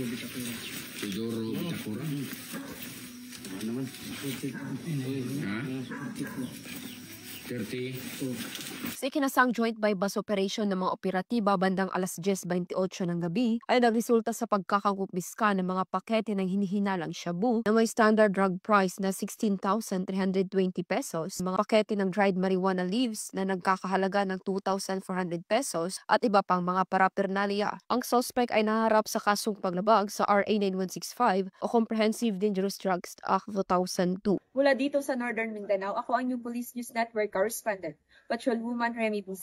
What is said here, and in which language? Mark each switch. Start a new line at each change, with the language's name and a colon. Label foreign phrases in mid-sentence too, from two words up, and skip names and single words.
Filipino: Sa ikinasang
English: joint bypass operation
Filipino: ng mga operatiba bandang alas 10:28 ng gabi ay nagresulta sa pagkakakumpiska ng mga pakete ng hinihinalang shabu na may
English: standard drug price
Filipino: na 16,320 pesos, mga pakete ng
English: dried marijuana leaves
Filipino: na nagkakahalaga ng 2,400 pesos at iba pang mga paraphernalia. Ang suspect ay naharap sa kasong paglabag sa RA 9165 o Comprehensive Dangerous Drugs Act 2002. Mula dito sa Northern Mindanao, ako ang inyong Police News Network correspondent, Patrolwoman Remy B.